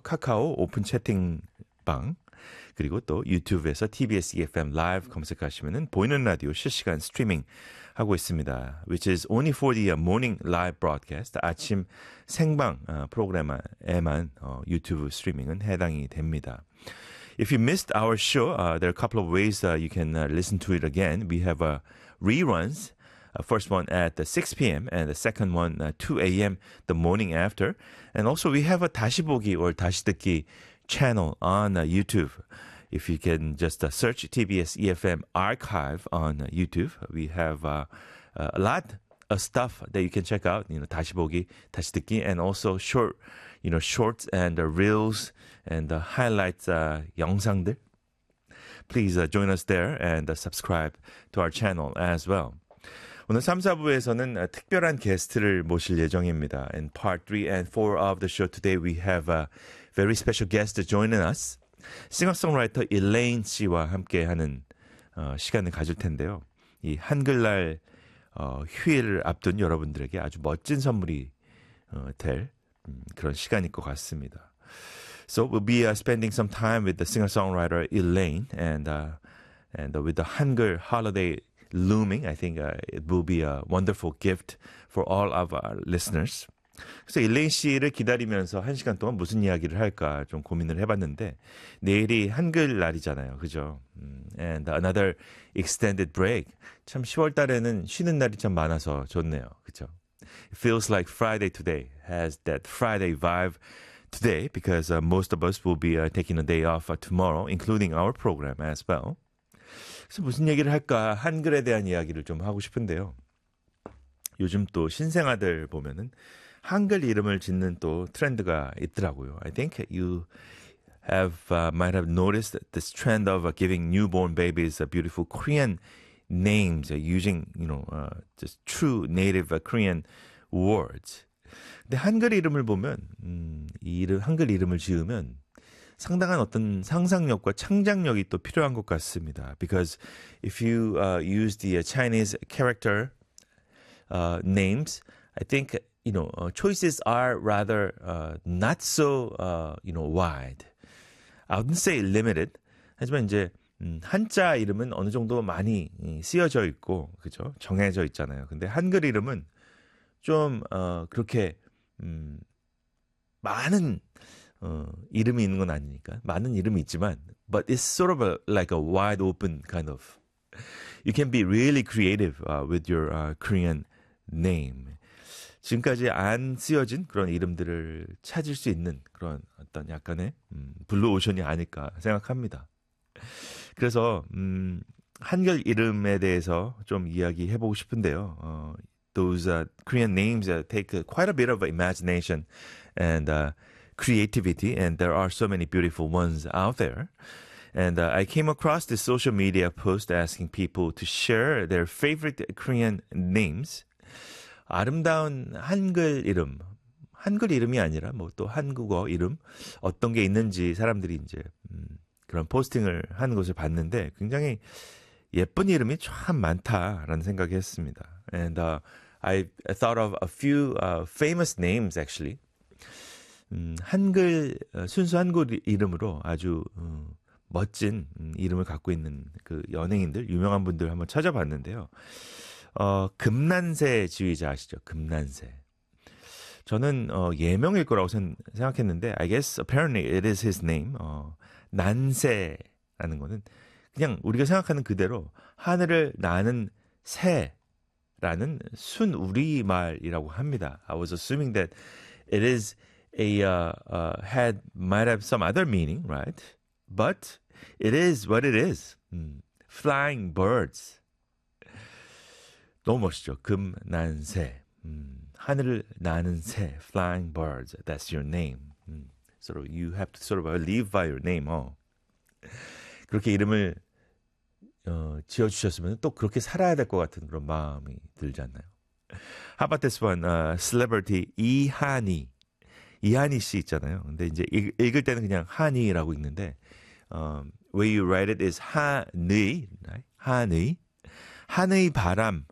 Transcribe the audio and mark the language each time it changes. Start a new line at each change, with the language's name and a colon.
Korean: 카카오 오픈 채팅방 그리고 또 유튜브에서 TBS EFM 라이브 검색하시면은 보이는 라디오 실시간 스트리밍 하고 있습니다.
English: Which is only for the morning live broadcast.
Korean: 아침 생방 프로그램에만 유튜브 스트리밍은 해당이 됩니다.
English: If you missed our show, there are a couple of ways you can listen to it again. We have reruns. First one at 6 p.m. and the second one at 2 a.m. the morning after. And also we have a
Korean: 다시 보기
English: or
Korean: 다시 듣기
English: channel on YouTube. If you can just search TBS EFM archive on YouTube, we have a lot of stuff that you can check out. You know,
Korean: 다시 보기, 다시 듣기,
English: and also short, you know, shorts and reels and the highlights 영상들. Please join us there and subscribe to our channel as well.
Korean: 오늘 3, 4부에서는 특별한 게스트를 모실 예정입니다.
English: In part 3 and 4 of the show today, we have a very special guest joining us.
Korean: 싱어송라이터 일레인 씨와 함께하는 시간을 가질 텐데요. 이 한글날 휴일을 앞둔 여러분들에게 아주 멋진 선물이 될 그런 시간일 것 같습니다.
English: So we'll be spending some time with the singer-songwriter Elaine and with the Hangul holiday looming, I think it will be a wonderful gift for all of our listeners.
Korean: 그래서 일레인 씨를 기다리면서 한 시간 동안 무슨 이야기를 할까 좀 고민을 해봤는데 내일이 한글날이잖아요. 그죠?
English: And another extended break.
Korean: 참 10월 달에는 쉬는 날이 참 많아서 좋네요. 그죠?
English: It feels like Friday today has that Friday vibe today because most of us will be taking a day off tomorrow, including our program as well.
Korean: 그래서 무슨 얘기를 할까? 한글에 대한 이야기를 좀 하고 싶은데요. 요즘 또 신생아들 보면은 한글 이름을 짓는 또 트렌드가 있더라고요.
English: I think you might have noticed this trend of giving newborn babies beautiful Korean names using, you know, just true native Korean words.
Korean: 근데 한글 이름을 보면 한글 이름을 지으면 상당한 어떤 상상력과 창작력이 또 필요한 것 같습니다.
English: Because if you use the Chinese character names, I think you know, choices are rather not so, you know, wide. I wouldn't say limited.
Korean: 하지만 이제 한자 이름은 어느 정도 많이 쓰여져 있고, 그죠? 정해져 있잖아요. 근데 한글 이름은 좀 그렇게 많은 이름이 있는 건 아니니까. 많은 이름이 있지만,
English: but it's sort of like a wide open kind of. You can be really creative with your Korean name.
Korean: 지금까지 안 쓰여진 그런 이름들을 찾을 수 있는 그런 어떤 약간의 블루오션이 아닐까 생각합니다. 그래서 한글 이름에 대해서 좀 이야기해보고 싶은데요.
English: Those Korean names take quite a bit of imagination and creativity, and there are so many beautiful ones out there. And I came across this social media post asking people to share their favorite Korean names.
Korean: 아름다운 한글 이름, 한글 이름이 아니라 뭐 또 한국어 이름 어떤 게 있는지 사람들이 이제 그런 포스팅을 하는 것을 봤는데 굉장히 예쁜 이름이 참 많다라는 생각이 했습니다.
English: And I thought of a few famous names actually.
Korean: 한글 순수 한글 이름으로 아주 멋진 이름을 갖고 있는 그 연예인들 유명한 분들 한번 찾아봤는데요. 금난세 지휘자 아시죠? 금난세. 저는 예명일 거라고 생각했는데
English: I guess apparently it is his name.
Korean: 난세라는 거는 그냥 우리가 생각하는 그대로 하늘을 나는 새라는 순우리말이라고 합니다.
English: I was assuming that it is a might have some other meaning, right? But it is what it is. Flying birds.
Korean: 너무 멋있죠. 금난새. 하늘을 나는 새.
English: Flying birds. That's your name. Sort of, you have to sort of live by your name.
Korean: 그렇게 이름을 지어주셨으면 또 그렇게 살아야 될 것 같은 그런 마음이 들지 않나요?
English: How about this one? Celebrity 이하니.
Korean: 이하니 씨 있잖아요. 근데 이제 읽을 때는 그냥 하니라고 읽는데
English: way you write it is
Korean: 하니. 하니. 한의 바람.